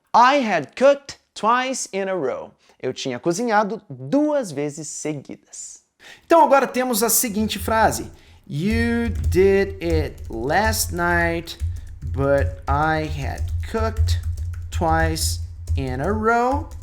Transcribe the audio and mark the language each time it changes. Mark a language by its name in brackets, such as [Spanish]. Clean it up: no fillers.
[English] I had cooked twice in a row. [Portuguese] Eu tinha cozinhado 2 vezes seguidas. Então agora temos a seguinte frase. [English] You did it last night, but I had cooked twice in a row.